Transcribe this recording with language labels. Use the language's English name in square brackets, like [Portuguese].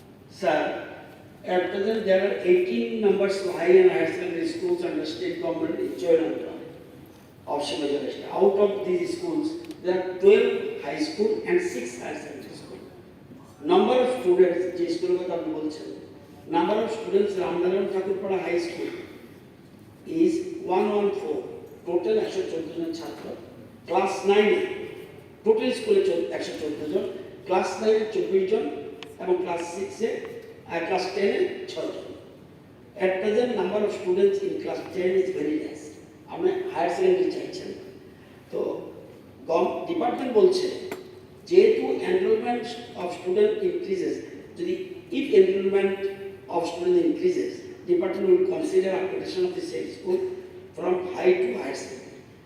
[English] Sir, at present there are 18 numbers of high and higher secondary schools under state government in Choilamata of Shimajoreshta. Out of these schools, there are 12 high school and 6 higher secondary school. Number of students, [Bangla] যে স্কুলের কথা আপনি বলছেন, [English] number of students Ramnarayan Thakurpara high school is 114. [Bangla] Total 114 জন ছাত্র। Class 9 total স্কুলে 114 জন, class 9 24 জন এবং class 6 আর class 10 6 John. [English] At present number of students in class 10 is very less. [Bangla] আপনি higher secondary চাইছেন, তো ডিপার্টমেন্ট বলছে যেহেতু [English] Enrolment of student increases, যদি if enrolment of student increases, department will consider upgradation of the same school from high to higher secondary.